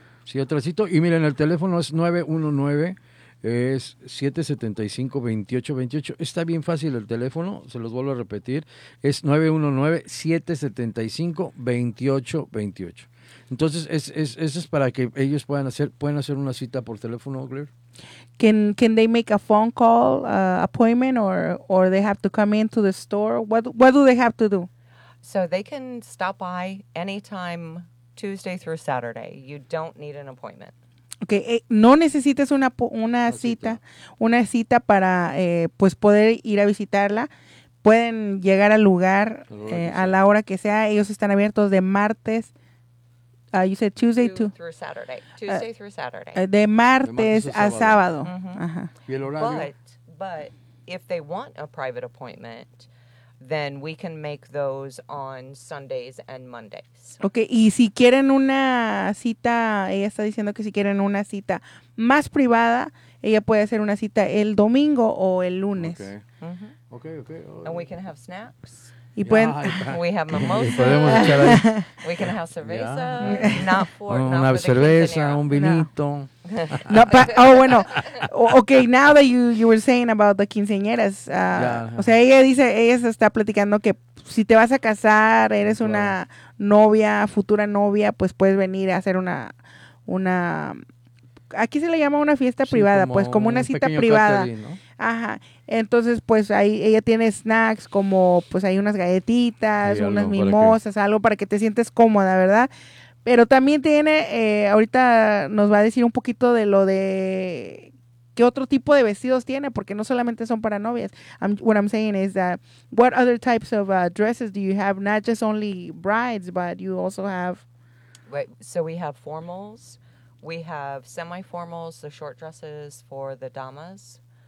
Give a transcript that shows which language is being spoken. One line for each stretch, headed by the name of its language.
Spanish: Sí, atrasito. Y miren, el teléfono es 919. Es 775-2828. Está bien fácil el teléfono, se los vuelvo a repetir. Es 919-775-2828. Entonces, es para que ellos puedan hacer, una cita por teléfono, Claire.
English: Can they make a phone call, appointment, or they have to come into the store? What do they have to do? So they can stop by anytime Tuesday through Saturday. You don't need an appointment.
Spanish: Okay, no necesitas una cita para pues poder ir a visitarla. Pueden llegar al lugar a la hora que sea. Ellos están abiertos de martes.
English: You said Tuesday to through Saturday. Tuesday through Saturday.
Spanish: De martes a sábado. Mm-hmm. Ajá. ¿Y el horario?
English: But if they want a private appointment, then we can make those on Sundays and Mondays.
Spanish: Okay, y si quieren una cita, ella está diciendo que si quieren una cita más privada, ella puede hacer una cita el domingo o el lunes. Okay, mm-hmm. Okay.
English: And we can have snacks.
Spanish: Y yeah, pueden,
English: we have mimosas.
Spanish: Podemos echar
English: we can have cerveza. Yeah. Not
Spanish: una cerveza, un vinito. No. bueno.
English: Okay, now that you were saying about the quinceañeras.
Spanish: Yeah. O sea, ella se está platicando que si te vas a casar, eres una novia, futura novia, pues puedes venir a hacer una aquí se le llama una fiesta privada, pues como una cita privada. Ajá. Entonces, pues ahí ella tiene snacks como pues hay unas galletitas, unas mimosas, algo para que te sientes cómoda, ¿verdad? Pero también tiene, ahorita nos va a decir un poquito de lo de qué otro tipo de vestidos tiene, porque no solamente son para novias.
English: What I'm saying is that what other types of dresses do you have? Not just only brides, but you also have... Wait, so we have formals. We have semi-formals, the short dresses for the damas.